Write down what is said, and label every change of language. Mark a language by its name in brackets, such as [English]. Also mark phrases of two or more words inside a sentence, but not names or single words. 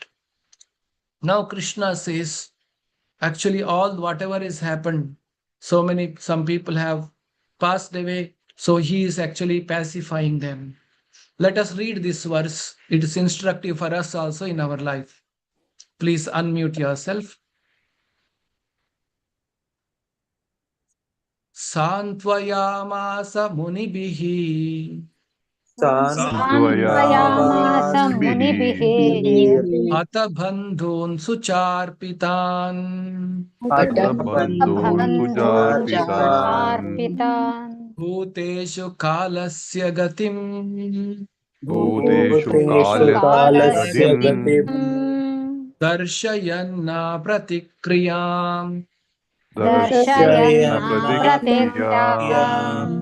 [English] Now Krishna says, actually all whatever has happened, some people have passed away, so he is actually pacifying them. Let us read this verse. It is instructive for us also in our life. Please unmute yourself. [Sanskrit] सान्त्वयामास मुनिभिः Santvayamasa Santvayamasa munibihi munibihi हत बन्धून् शुचार्पितान् Ata bandhun बन्धून् सुजार्पितान् sucharpitan भूतेषु कालस्य गतिं Bhuteshu bhuteshu kalasya kalasya gatim gatim दर्शयन्न प्रतिक्रियाम्. Darshayana darshayanna pratikriyam.